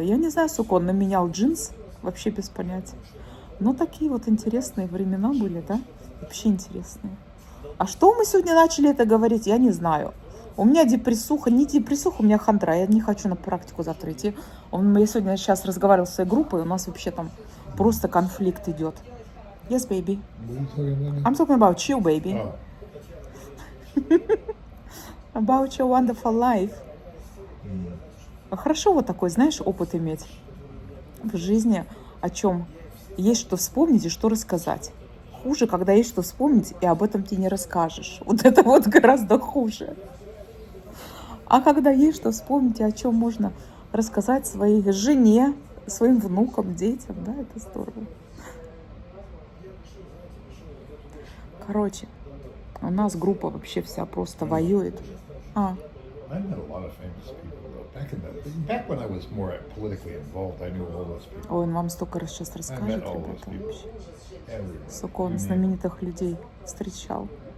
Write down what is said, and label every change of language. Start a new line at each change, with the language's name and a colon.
Russian: Я не знаю, сколько он наменял джинс, вообще без понятия. Но такие вот интересные времена были, да? Вообще интересные. А что мы сегодня начали это говорить, я не знаю. У меня депрессуха, не депрессуха, у меня хандра. Я не хочу на практику завтра идти. Я сейчас разговаривала с своей группой, у нас вообще там просто конфликт идет.
English: Yes, baby. I'm talking about you, baby. About your wonderful life.
Russian: Хорошо вот такой, знаешь, опыт иметь в жизни, о чем есть что вспомнить и что рассказать. Хуже, когда есть что вспомнить, и об этом ты не расскажешь. Вот это вот гораздо хуже. А когда есть что вспомнить, о чем можно рассказать своей жене, своим внукам, детям, да, это здорово. Короче, у нас группа вообще вся просто воюет.
English: I met a lot of famous people though. Back when I was more politically involved, I knew all those people.
Russian: Ой, он вам столько раз сейчас расскажет, ребята, вообще. Сколько он знаменитых людей встречал.